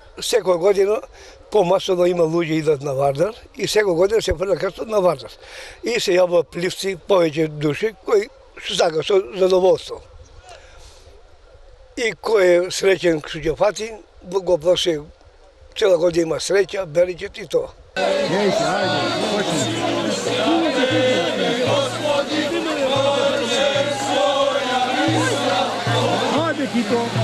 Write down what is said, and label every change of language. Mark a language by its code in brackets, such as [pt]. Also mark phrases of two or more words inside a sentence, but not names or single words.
[mk] всяку годину по-масово има луѓе идат на Вардар и всяку година се прекрстат на Вардар. И се јавува пливци, повеќе души кои сака со задоволство. [bs] i ko je srećen što Fatin, Bog oprosti, cijela godina ima sreća, beričet i to. Neće, ajde, počni. Ajde ti to.